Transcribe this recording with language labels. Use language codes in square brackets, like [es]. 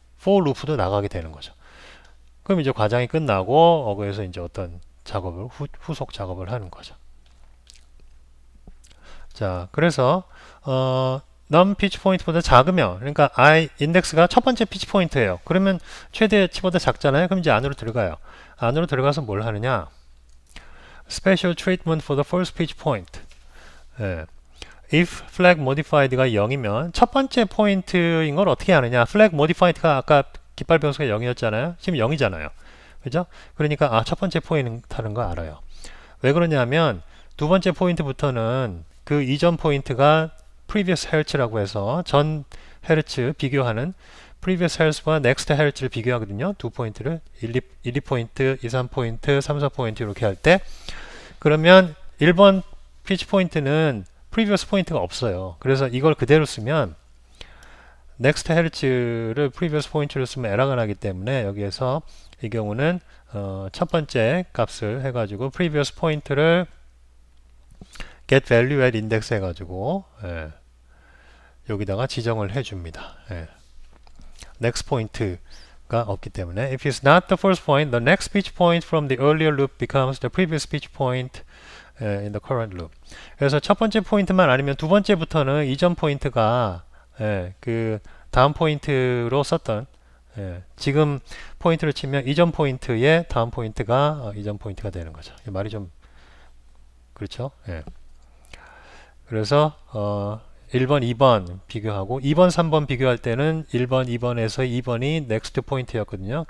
[ko] for loop도 나가게 되는 거죠. 그럼 이제 과장이 끝나고 어그에서 이제 어떤 작업을 후속 작업을 하는 거죠. 자, 그래서 num pitch point보다 작으면 그러니까 I 인덱스가 첫 번째 pitch point예요. 그러면 최대치보다 작잖아요. 그럼 이제 안으로 들어가요. 안으로 들어가서 뭘 하느냐? [en] Special treatment for the first pitch point. [ko] 예. if flag modified가 0이면 첫 번째 포인트인 걸 어떻게 하느냐? flag modified가 아까 깃발 변수가 0이었잖아요. 지금 0이잖아요. 그죠? 그러니까 첫 번째 포인트라는 거 알아요. 왜 그러냐면 두 번째 포인트부터는 그 이전 포인트가 previous hertz라고 해서 전 헤르츠 비교하는 previous hertz와 next hertz를 비교하거든요. 두 포인트를 1, 2포인트, 2, 3포인트, 3, 4포인트 이렇게 할 때 그러면 1번 피치 포인트는 previous 포인트가 없어요. 그래서 이걸 그대로 쓰면 next hertz를 previous 포인트로 쓰면 에러가 나기 때문에 여기에서 이 경우는 첫 번째 값을 해가지고 previous 포인트를 get value at index 해가지고 여기다가 지정을 해줍니다. next point가 없기 때문에 [en] if it's not the first point, the next pitch point from the earlier loop becomes the previous pitch point in the current loop. [ko] 그래서 첫 번째 포인트만 아니면 두 번째부터는 이전 포인트가 그 다음 포인트로 썼던 지금 포인트를 치면 이전 포인트의 다음 포인트가 이전 포인트가 되는 거죠. 이 말이 좀 그렇죠? 그래서 1번, 2번 비교하고 2번, 3번 비교할 때는 1번, 2번에서 2번이 next 포인트였거든요.